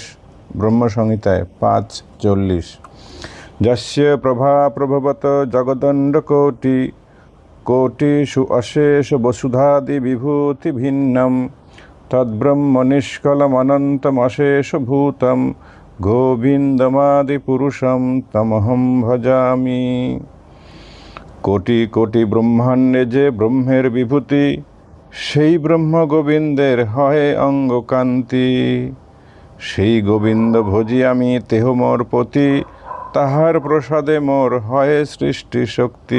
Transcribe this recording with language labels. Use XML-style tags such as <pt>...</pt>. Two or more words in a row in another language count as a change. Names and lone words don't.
<sa>ব্রহ্মসংহিতায় 5:40। যস্য প্রভা প্রভবত জগদণ্ড কোটি কোটিষু অশেষ বসুধাদি বিভূতি ভিন্নম তদ্ব্রহ্ম নিষ্কলমনন্তমশেষ ভূতম গোবিন্দমাদি পুরুষম তমহম ভজামি।</sa> <bn>কোটি কোটি ব্রহ্মাণ্ডে যে ব্রহ্মের বিভূতি সেই ব্রহ্ম গোবিন্দের হয় অঙ্গকান্তি। সেই গোবিন্দ ভজি আমি তেহ মোর পতি তাহার প্রসাদে মোর হয় সৃষ্টি শক্তি।</bn>